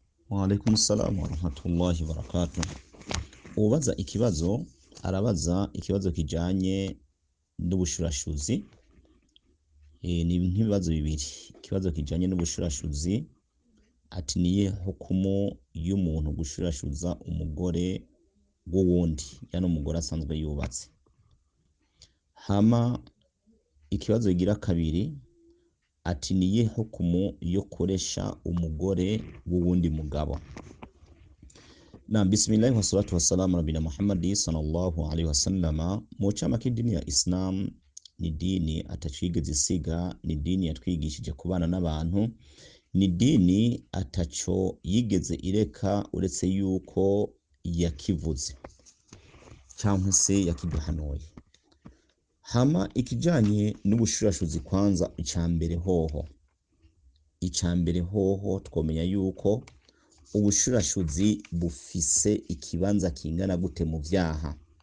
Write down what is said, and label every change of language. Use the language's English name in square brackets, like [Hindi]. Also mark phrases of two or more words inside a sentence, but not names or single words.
[Arabic] وعليكم السلام ورحمة الله وبركاته. [Rundi] Ubaza ikibazo arabaza ikibazo kijanye n'ubushurashuzi. Ni nk'ibibazo bibiri. Ikibazo kijanye n'ubushurashuzi ati niye hukumu y'umuntu gushurashuza umugore w'uwundi, yani umugore asanzwe yubatse. Hama ikibazo kigira kabiri ati niye hukumu yo koresha umugore w'uwundi mugabo. [Arabic] Na بسم الله والصلاة والسلام نبينا محمد صلى الله عليه وسلم. [Rundi] Mu chama k'idini ya Islam ni dini atacigeze isiga, ni dini yatwigishije kubana n'abantu, ni dini ataco yigeze ireka uretse yuko yakivuze cyangwa se yakiduhanuye. Hama ikijanye n'ubushurashuzi kwanza icambere hoho twomenya yuko ubushurashuzi bufise ikibanza kingana gute mu vyaha.